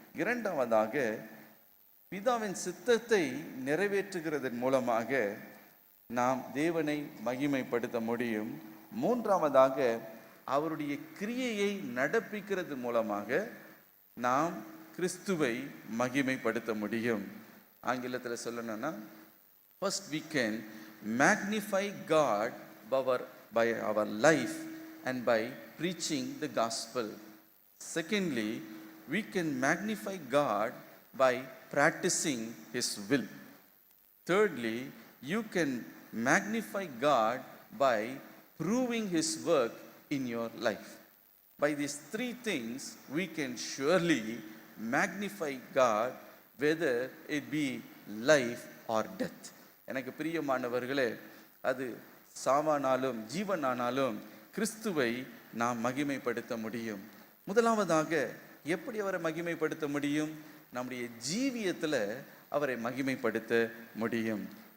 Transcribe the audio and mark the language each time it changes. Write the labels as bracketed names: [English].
[Tamil] இரண்டாவதாக, பிதாவின் சித்தத்தை நிறைவேற்றுகிறதன் மூலமாக நாம் தேவனை மகிமைப்படுத்த முடியும். மூன்றாவதாக, அவருடைய கிரியையை நடப்பிக்கிறது மூலமாக நாம் கிறிஸ்துவை மகிமைப்படுத்த முடியும். ஆங்கிலத்தில் சொல்லணும்னா, [English] first we can magnify God by our life and by preaching the gospel. Secondly, we can magnify God by practicing his will. Thirdly, you can magnify God by proving his work in your life. By these three things we can surely magnify God, whether it be life or death. [Tamil] எனக்கு பிரியமானவர்களே, அது சாவானாலும் ஜீவனானாலும் கிறிஸ்துவை நாம் மகிமைப்படுத்த முடியும். முதலாவதாக, எப்படி அவரை மகிமைப்படுத்த முடியும்? நம்முடைய ஜீவியத்தில் அவரை மகிமைப்படுத்த முடியும்.